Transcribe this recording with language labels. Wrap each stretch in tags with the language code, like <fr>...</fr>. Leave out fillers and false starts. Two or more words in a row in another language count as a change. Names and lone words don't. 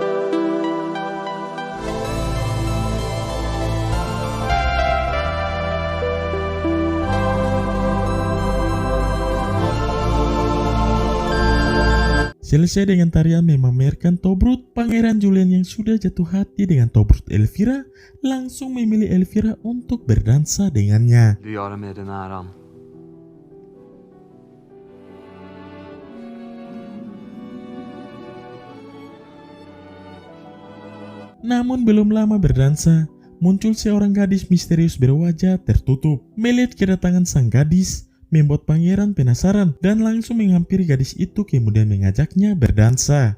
<id>Selesai dengan tarian memamerkan Tobruk, Pangeran Julian yang sudah jatuh hati dengan Tobruk Elvira langsung memilih Elvira untuk berdansa dengannya.</id> <sv>Du gör det med den äran.</sv> <id>Namun belum lama berdansa, muncul seorang gadis misterius berwajah tertutup. Melihat kedatangan sang gadis, membuat pangeran penasaran dan langsung menghampiri gadis itu kemudian mengajaknya berdansa.</id>